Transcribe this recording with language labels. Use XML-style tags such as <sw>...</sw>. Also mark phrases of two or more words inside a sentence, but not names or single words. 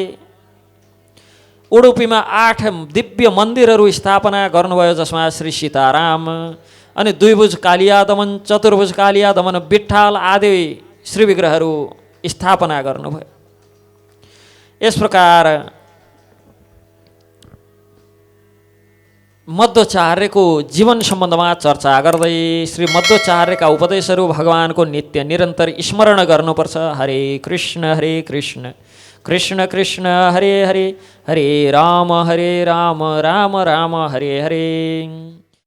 <ne>उडुपीमा 8 दिव्य मन्दिरहरू स्थापना गर्नुभयो जसमा श्री सीताराम अनि द्विभुज कालिया दमन, चतुर्भुज कालिया दमन, विठ्ठल आदि श्री विग्रहहरू स्थापना गर्नुभयो। यस प्रकार मध्वाचार्यको जीवन सम्बन्धमा चर्चा गर्दै श्री मध्वाचार्यका उपदेशहरू भगवानको नित्य निरन्तर स्मरण गर्नुपर्छ।</ne> <sa>हरे कृष्ण कृष्ण कृष्ण हरे हरे, हरे राम राम राम हरे हरे।</sa>